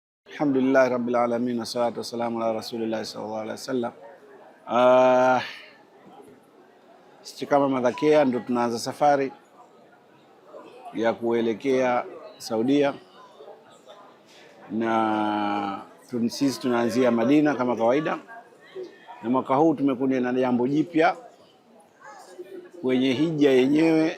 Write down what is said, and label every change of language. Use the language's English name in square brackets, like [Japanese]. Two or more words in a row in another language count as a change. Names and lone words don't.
[Arabic] الحمد لله رب العالمين والصلاة والسلام على رسول الله صلى الله عليه وسلم. [Swahili] Sisi kama Madhakea ndo tunaanza safari ya kuelekea Saudia, na sisi tunaanzia Madina kama kawaida, na mwaka huu tumekuja na jambo jipya kwenye hija yenyewe.